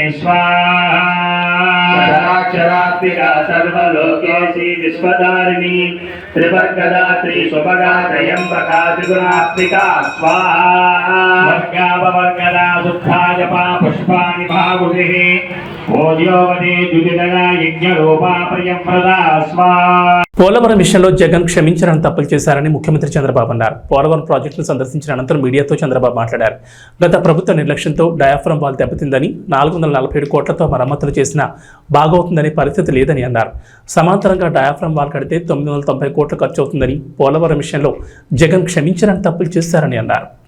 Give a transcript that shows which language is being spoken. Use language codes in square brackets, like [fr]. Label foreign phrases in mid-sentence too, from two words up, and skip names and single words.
[sa] स्वाहा सर्वलोकेशी विश्वधारिणी त्रिवर्गदात्री सुभगा त्रयंबका त्रिगुणात्मिका स्वाहा वर्गापवर्गदा शुद्धा जपा पुष्पाणि भागुभिः ओद्योवती द्विजदना यज्ञरूपा प्रियंप्रदा स्वाहा. [te] పోలవరం విషయంలో జగన్ క్షమించాలని తప్పులు చేశారని ముఖ్యమంత్రి చంద్రబాబు అన్నారు. పోలవరం ప్రాజెక్టును సందర్శించిన అనంతరం మీడియాతో చంద్రబాబు మాట్లాడారు. గత ప్రభుత్వ నిర్లక్ష్యంతో డయాఫ్రమ్ వాల్ దెబ్బతిందని, 447 కోట్లతో మరమ్మతులు చేసినా బాగవుతుందనే పరిస్థితి లేదని అన్నారు. సమాంతరంగా డయాఫ్రమ్ వాల్ కడితే 990 కోట్లు ఖర్చు అవుతుందని, పోలవరం విషయంలో జగన్ క్షమించాలని తప్పులు చేశారని అన్నారు.